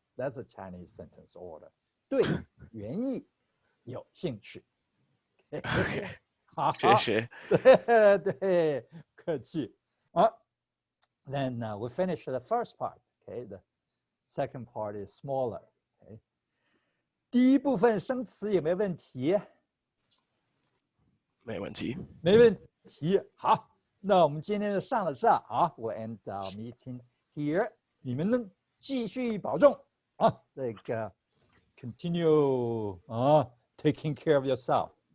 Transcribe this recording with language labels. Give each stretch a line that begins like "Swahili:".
English: That's a Chinese sentence order.
Chinese: 对园艺有兴趣。
English: Okay.
Chinese: 好，谢谢。对，客气。好
English: then we finish the first part. Okay, the second part is smaller. Okay.
Chinese: 第一部分生词有没有问题？没问题。没问题。好，那我们今天就上了这啊。我
English: end our meeting here.
Chinese: 你们能继续保重啊。
English: 这个 continue 啊 taking care of yourself.